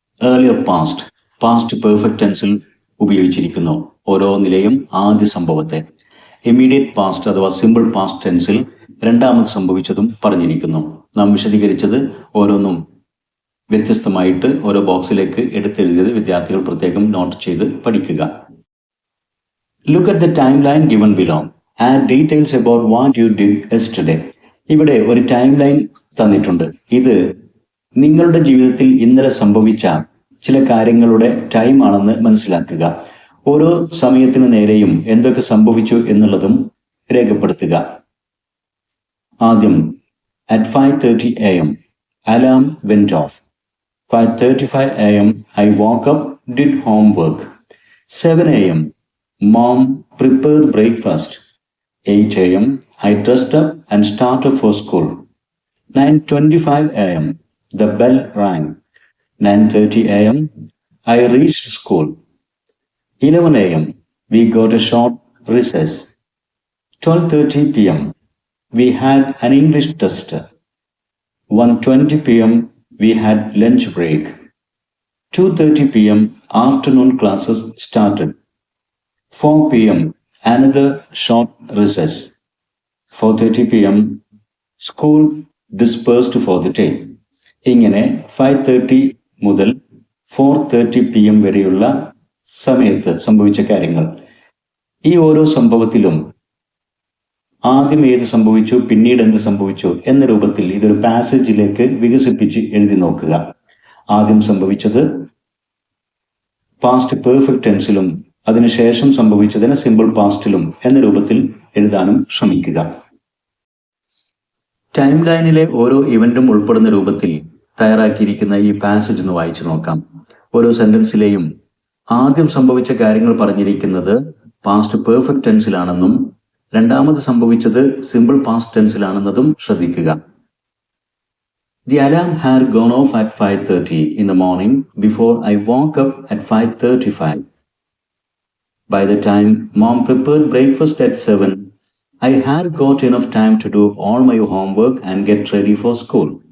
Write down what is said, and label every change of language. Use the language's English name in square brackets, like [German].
[Malayalam] Earlier past, past perfect ടെൻസിൽ ഉപയോഗിച്ചിരിക്കുന്നു ഓരോ നിലയും ആദ്യ സംഭവത്തെ. ഇമ്മീഡിയറ്റ് പാസ്റ്റ് അഥവാ സിമ്പിൾ പാസ്റ്റ് ടെൻസിൽ രണ്ടാമത് സംഭവിച്ചതും പറഞ്ഞിരിക്കുന്നു. നാം വിശദീകരിച്ചത് ഓരോന്നും വ്യത്യസ്തമായിട്ട് ഓരോ ബോക്സിലേക്ക് എടുത്തെഴുതിയത് വിദ്യാർത്ഥികൾ പ്രത്യേകം നോട്ട് ചെയ്ത് പഠിക്കുക. [English] Look at the timeline given below. Add details about what you did yesterday. [Malayalam] ഇവിടെ ഒരു ടൈം ലൈൻ തന്നിട്ടുണ്ട്. ഇത് നിങ്ങളുടെ ജീവിതത്തിൽ ഇന്നലെ സംഭവിച്ച ചില കാര്യങ്ങളുടെ ടൈം ആണെന്ന് മനസ്സിലാക്കുക. ഓരോ സമയത്തിന് നേരെയും എന്തൊക്കെ സംഭവിച്ചു എന്നുള്ളതും രേഖപ്പെടുത്തുക. ആദ്യം [English] at 5:30 AM alarm went off. 5:35 AM I woke up, did homework. 7 AM Mom prepared breakfast. 8 AM I dressed up and started for school. 9:25 AM the bell rang. 9:30 AM I reached school. 11 AM we got a short recess. 12:30 PM we had an English test. 1:20 PM we had lunch break. 2:30 PM afternoon classes started. 4 PM another short recess. 4:30 PM school dispersed for the day. [Malayalam] ഇങ്ങനെ 5:30 മുതൽ 4:30 PM വരെയുള്ള സമയത്ത് സംഭവിച്ച കാര്യങ്ങൾ. ഈ ഓരോ സംഭവത്തിലും ആദ്യം ഏത് സംഭവിച്ചു, പിന്നീട് എന്ത് സംഭവിച്ചു എന്ന രൂപത്തിൽ ഇതൊരു പാസേജിലേക്ക് വികസിപ്പിച്ച് എഴുതി നോക്കുക. ആദ്യം സംഭവിച്ചത് പാസ്റ്റ് പെർഫെക്റ്റ് ടെൻസിലും അതിനുശേഷം സംഭവിച്ചതിന് സിമ്പിൾ പാസ്റ്റിലും എന്ന രൂപത്തിൽ എഴുതാനും ശ്രമിക്കുക. ടൈം ലൈനിലെ ഓരോ ഇവന്റും ഉൾപ്പെടുന്ന രൂപത്തിൽ തയ്യാറാക്കിയിരിക്കുന്ന ഈ പാസേജ് ഒന്ന് വായിച്ചു നോക്കാം. ഓരോ സെന്റൻസിലെയും ആദ്യം സംഭവിച്ച കാര്യങ്ങൾ പറഞ്ഞിരിക്കുന്നത് പാസ്റ്റ് പെർഫെക്റ്റ് ടെൻസിലാണെന്നും രണ്ടാമത് സംഭവിച്ചത് സിമ്പിൾ പാസ്റ്റ് ടെൻസിലാണെന്നതും ശ്രദ്ധിക്കുക. [English] The alarm had gone off at 5:30 in the morning before I woke up at 5:35. By the time Mom prepared breakfast at 7, I had got enough time to do all my homework and get ready for school.